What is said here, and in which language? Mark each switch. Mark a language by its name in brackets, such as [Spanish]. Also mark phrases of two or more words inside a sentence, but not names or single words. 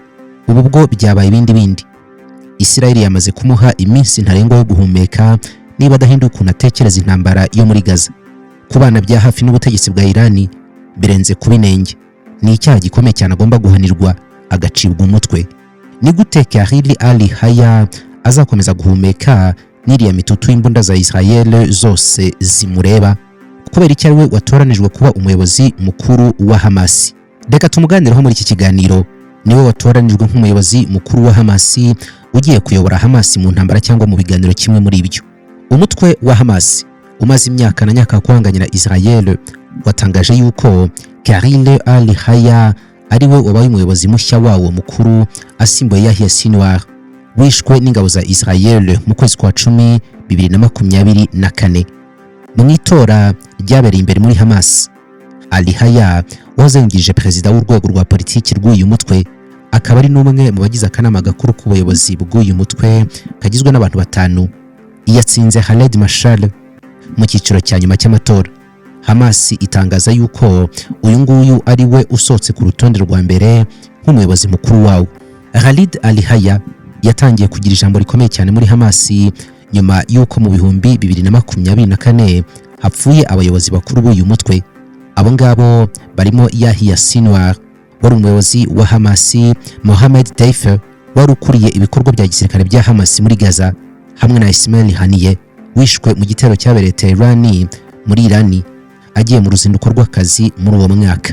[Kinyarwanda] Ubu bwo byabaye ibindi. Israel yamaze kumuha iminsi ntarengwa yo guhumeka niba adahinduka ukuntu atekereza intambara yo muri Gaza. Kubana bya hafi n'ubutegetsi bwa Irani birenze kubinenge, ni icyaha gikomeye cyane agomba guhanirwa agacibwa umutwe. Ni gute Khalil al-Hayya azakomeza guhumeka n'iriya mitutu y'imbunda za Israel zose zimureba? Kubera icyo ari we watoranijwe kuba umuyobozi mukuru wa Hamas. Reka tumuganireho muri iki kiganiro. Niwe watoranijwe nk'umuyobozi mukuru wa Hamas, ugiye kuyobora Hamas mu ntambara cyangwa mu biganiro kimwe muri ibyo. Umutwe wa Hamas umaze imyaka na nyaka kwanganya na Israel watangaje yuko Khalil al-Hayya ari we wabaye umuyobozi mushya wawo mukuru asimbuye Yahya Sinwar wishwe n'ingabo za Israel mu kwezi kwa 10 2024. Mu itora ryabereye imbere muri Hamas, al-Hayya wazengije perezida w'urwego rwa politiki rw'uyu mutwe, akaba ari n'umwe mu bagize akanama gakuru k'ubuyobozi bw'uyu mutwe kagizwe n'abantu 5. Yatsinze Khaled Mashal mu cyiciro cya nyuma cy'amatora. Hamas itangaza yuko uyu nguyu ari we usotse ku rutonde rwa mbere nk'umuyobozi mukuru wawo. Khalid al-Hayya yatangiye kugira ijambo rikomeye cyane muri Hamas nyuma yuko mu bihumbi 2024 hapfuye abayobozi bakuru b'uyu mutwe. Abo ngabo barimo Yahya Sinwar wari umuyobozi wa Hamas, Mohamed Deif wari ukuriye ibikorwa bya gisirikare bya Hamas muri Gaza, hamwe na Ismail Haniyeh wishwe mu gitero cyabereye Tehran muri Irani agiye mu ruzinduko rw'akazi muri uwo mwaka.